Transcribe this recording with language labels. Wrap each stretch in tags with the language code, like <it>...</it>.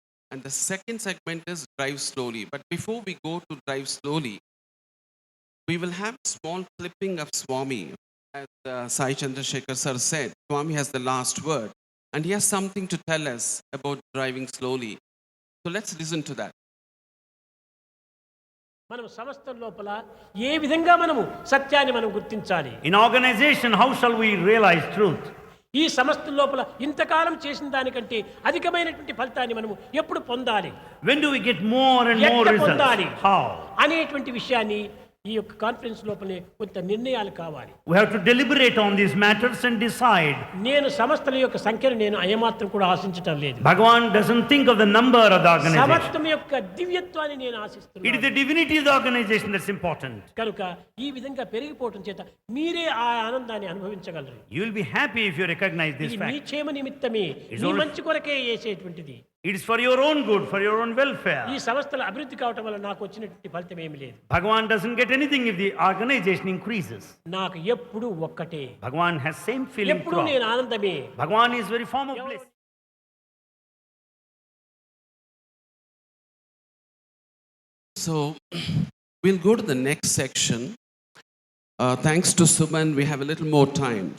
<en>And the second segment is drive slowly. But before we go to drive slowly, we will have a small clipping of Swami. As Sai Chandrasekhar sir said, Swami has the last word. And he has something to tell us about driving slowly. So let's listen to that.</en> <te>మనం సమస్త లోపల ఏ విధంగా మనము సత్యాన్ని మనం గుర్తించాలి?</te> <en>In organization, how shall we realize truth?</en> <te>ఈ సమస్త లోపల ఇంతకాలం చేసిన దానికంటే అధికమైనటువంటి ఫలితాన్ని మనము ఎప్పుడు పొందాలి?</te> <en>When do we get more and more results? How?</en> <te>అనేటువంటి విషయాన్ని ఈ యొక్క కాన్ఫరెన్స్ లోపలే కొంత నిర్ణయాలు కావాలి.</te> <en>We have to deliberate on these matters and decide.</en> <te>నేను సమస్తల యొక్క సంఖ్యను నేను అయమాత్రం కూడా ఆశించటం లేదు.</te> <en>Bhagawan doesn't think of the number of the organization.</en> <te>సమస్తం యొక్క దివ్యత్వాన్ని నేను ఆశిస్తున్నాను.</te> <en>It is the divinity of the organization that's important.</en> <te>కనుక ఈ విధంగా పెరిగిపోవటం చేత మీరే ఆ ఆనందాన్ని అనుభవించగలరు.</te> <en>You will be happy if you recognize this</en> <te>ఇది</te> <en>fact.</en> <te>మీ క్షేమ నిమిత్తమే, మీ మంచి కొరకే చేసేటువంటిది.</te> <en>It is for your own good, for your own welfare.</en> <te>ఈ సంస్థల అభివృద్ధి కావటం వల్ల నాకు వచ్చినటువంటి ఫలితం ఏమీ లేదు.</te> <en>Bhagawan doesn't get anything if the organization increases.</en> <te>నాకు ఎప్పుడు ఒక్కటే.</te> <en>Bhagawan has same feeling.</en> <te>ఎప్పుడు నేను ఆనందమే.</te> <en>Bhagawan is very form of bliss. So we'll go to the next section. Thanks to Suman, we have a little more time.</en>